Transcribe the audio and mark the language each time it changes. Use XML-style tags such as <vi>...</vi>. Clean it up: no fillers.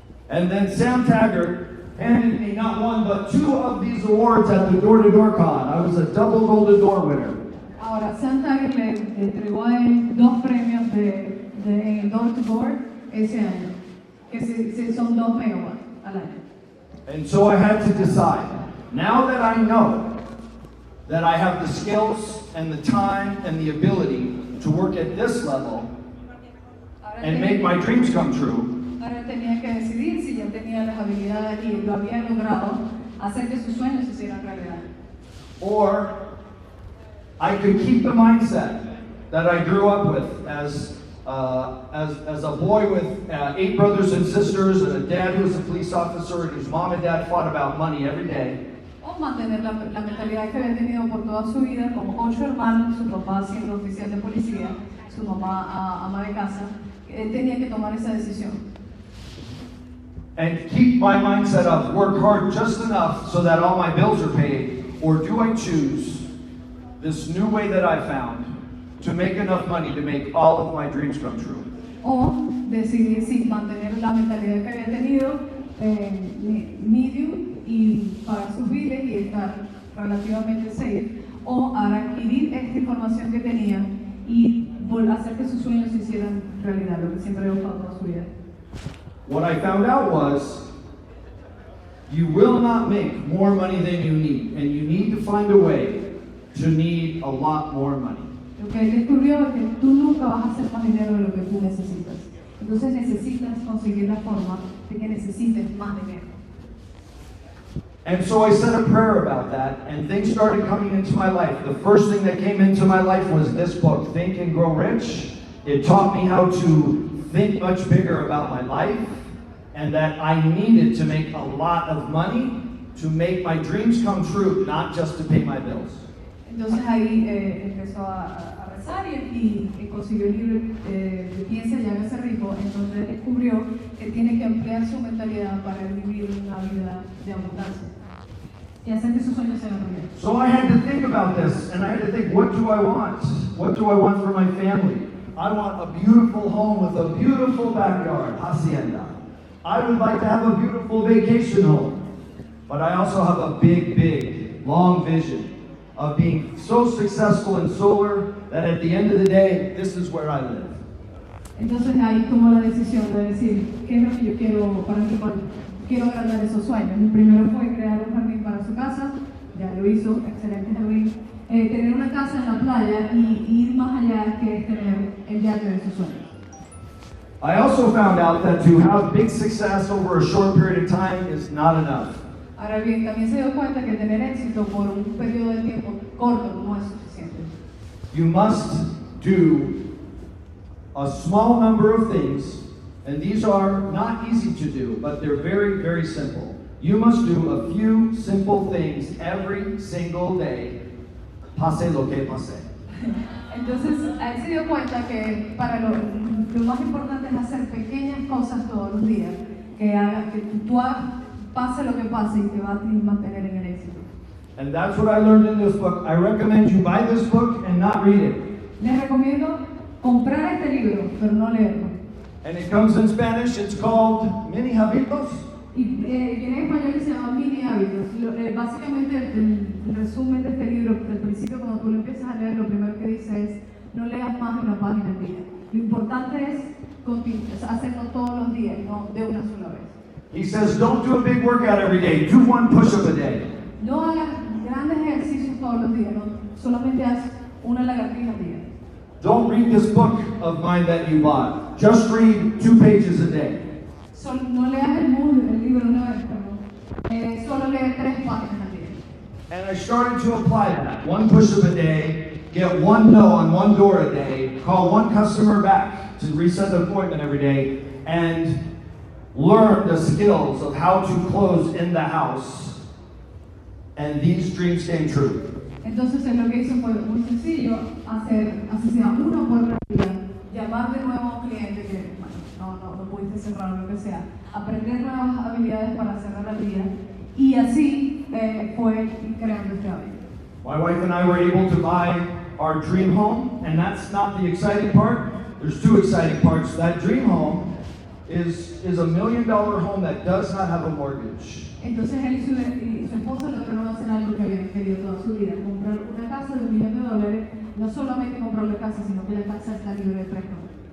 <en>And then Sam Taggart handed me not 1 but 2 of these awards at the Door to Door Con. I was a double Golden Door winner.</en> <es>Ahora, Sam Taggart le entregó a él 2 premios de Door to Door ese año, que son 2 megawatts al año.</es> <en>And so I had to decide. Now that I know that I have the skills and the time and the ability to work at this level and make my dreams come true,</en> <es>Ahora tenía que decidir si ya tenía las habilidades y lo había logrado hacer que sus sueños se hicieran realidad.</es> <en>or I could keep the mindset that I grew up with as a boy with 8 brothers and sisters and a dad who was a police officer and whose mom and dad fought about money every day.</en> <es>O mantener la mentalidad que había tenido por toda su vida, como 8 hermanos, su papá siendo oficial de policía, su mamá ama de casa. Él tenía que tomar esa decisión.</es> <en>And keep my mindset of work hard just enough so that all my bills are paid, or do I choose this new way that I found to make enough money to make all of my dreams come true?</en> <es>O decidir si mantener la mentalidad que había tenido, medium, y pagar sus biles y estar relativamente safe, o a adquirir esta información que tenía y hacer que sus sueños se hicieran realidad, lo que siempre he buscado toda su vida.</es> <en>What I found out was you will not make more money than you need, and you need to find a way to need a lot more money.</en> <es>Lo que él descubrió es que tú nunca vas a hacer más dinero de lo que tú necesitas. Entonces necesitas conseguir la forma de que necesites más dinero.</es> <en>And so I said a prayer about that, and things started coming into my life. The first thing that came into my life was this book, Think and Grow Rich. It taught me how to think much bigger about my life, and that I needed to make a lot of money to make my dreams come true, not just to pay my bills.</en> <es>Entonces ahí empezó a rezar y consiguió el libro de Piensa y hágase rico, en donde descubrió que tiene que ampliar su mentalidad para vivir una vida de abundancia y hacer que sus sueños se hagan realidad.</es> <en>So I had to think about this, and I had to think, what do I want? What do I want for my family? I want a beautiful home with a beautiful backyard, hacienda. I would like to have a beautiful vacation home, but I also have a big, long vision of being so successful in solar that at the end of the day, this is where I live.</en> <es>Entonces ahí tomó la decisión de decir, ¿qué es lo que yo quiero para mi pueblo? Quiero agrandar esos sueños. El primero fue crear un jardín para su casa, ya lo hizo, excelente jardín. Tener una casa en la playa y ir más allá, que es tener el yate de sus sueños.</es> <en>I also found out that to have big success over a short period of time is not enough.</en> <es>Ahora bien, también se dio cuenta que tener éxito por un periodo de tiempo corto no es suficiente.</es> <en>You must do a small number of things, and these are not easy to do, but they're very simple. You must do a few simple things every single day,</en> <es>pase lo que pase. Entonces, él se dio cuenta que para lo más importante es hacer pequeñas cosas todos los días, que haga que tú hagas, pase lo que pase y te va a mantener en el éxito.</es> <en>And that's what I learned in this book. I recommend you buy this book and not read it.</en> <es>Les recomiendo comprar este libro, pero no leerlo.</es> <en>And it comes in Spanish. It's called Mini Habitos.</en> <es>Y viene en español y se llama Mini Hábitos. Básicamente el resumen de este libro, al principio cuando tú lo empiezas a leer, lo primero que dice es, no leas más de una página al día. Lo importante es hacerlo todos los días, no de una sola vez.</es> <en>He says, don't do a big workout every day. Do one push-up a day.</en> <es>No hagas grandes ejercicios todos los días, no, solamente haz una lagartija al día.</es> <en>Don't read this book of mine that you bought. Just read 2 pages a day.</en> <es>No leas el libro una vez, perdón. Solo lee 3 páginas al día.</es> <en>And I started to apply that. 1 push-up a day, get 1 no on 1 door a day, call 1 customer back to reset the appointment every day, and learn the skills of how to close in the house. And these dreams came true.</en> <es>Entonces lo que hizo fue muy sencillo, hacer, así sea, 1 por día, llamar de nuevo a un cliente que, bueno, no pudiste cerrar o lo que sea, aprender nuevas habilidades para cerrar al día, y así fue creando este hábito.</es> <en>My wife and I were able to buy our dream home, and that's not the exciting part. There's 2 exciting parts. That dream home is a $1 million home that does not have a mortgage.</en> <es>Entonces él y su esposa lograron hacer algo que habían querido toda su vida, comprar una casa de $1 millón. No solamente comprar la casa, sino que la casa está libre de préstamo.</es>